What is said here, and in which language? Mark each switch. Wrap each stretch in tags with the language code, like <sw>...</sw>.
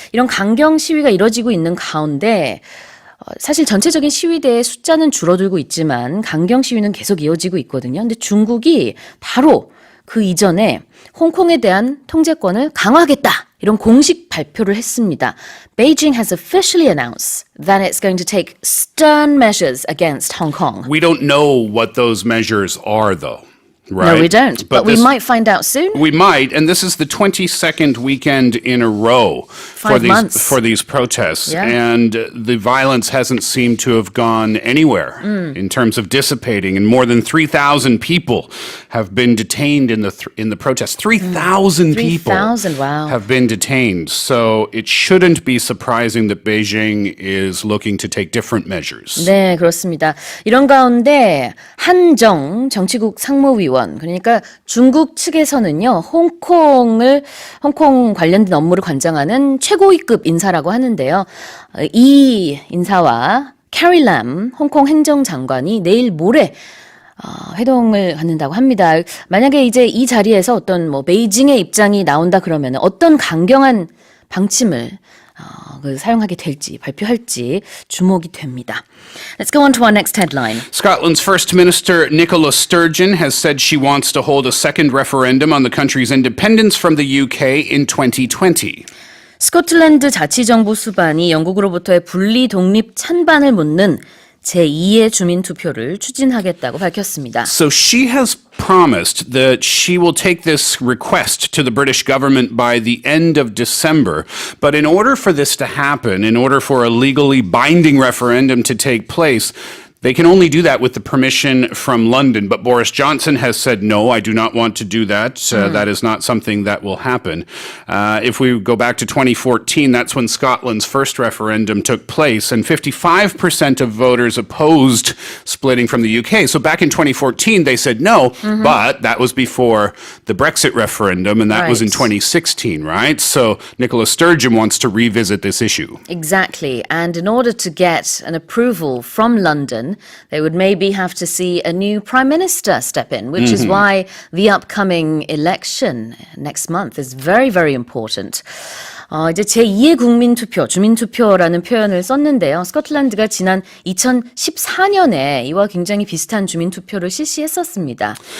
<ko>이런 강경 시위가 이뤄지고 있는 가운데 사실 전체적인 시위대의 숫자는 줄어들고 있지만 강경 시위는 계속 이어지고 있거든요. 근데 중국이 바로 그 이전에 홍콩에 대한 통제권을 강화하겠다. 이런 공식 발표를 했습니다.</ko> <en>Beijing has officially announced that it's going to take stern measures against Hong Kong. We don't know what those measures are, though. Right? No, we don't. But we might find out soon. We might, and this is the 22nd weekend in a row for these protests, and the violence hasn't seemed to have gone anywhere in terms of dissipating, and more than 3,000 people have been detained in the protests. 3,000 people have been detained, so it shouldn't be surprising that Beijing is looking to take different measures.</en> <ko>네, 그렇습니다. 이런 가운데 한정 정치국 상무위원, 그러니까 중국 측에서는요, 홍콩 관련된 업무를 관장하는 최고위급 인사라고 하는데요. 이 인사와 캐리 람 홍콩 행정장관이 내일 모레 회동을 갖는다고 합니다. 만약에 이제 이 자리에서 어떤 베이징의 입장이 나온다 그러면 어떤 강경한 방침을 사용하게 될지 발표할지 주목이 됩니다.</ko> <en>Let's go on to our next headline. Scotland's First Minister Nicola Sturgeon has said she wants to hold a second referendum on the country's independence from the UK in 2020.</en> <ko>스코틀랜드 자치정부 수반이 영국으로부터의 분리 독립 찬반을 묻는 제2의 주민투표를 추진하겠다고 밝혔습니다.</ko> <en>So she has promised that she will take this request to the British government by the end of December. But in order for this to happen, in order for a legally binding referendum to take place, they can only do that with the permission from London. But Boris Johnson has said, no, I do not want to do that. That is not something that will happen. If we go back to 2014, that's when Scotland's first referendum took place, and 55% of voters opposed splitting from the UK. So back in 2014, they said no, but that was before the Brexit referendum, and that was in 2016, right? So Nicola Sturgeon wants to revisit this issue. Exactly. And in order to get an approval from London, they would maybe have to see a new prime minister step in, which is why the upcoming election next month is very, very important.</en> <ko>이제 제2의 국민투표, 주민투표라는 표현을 썼는데요. 스코틀랜드가 지난 2014년에 이와 굉장히 비슷한 주민투표를 실시했었습니다.</ko>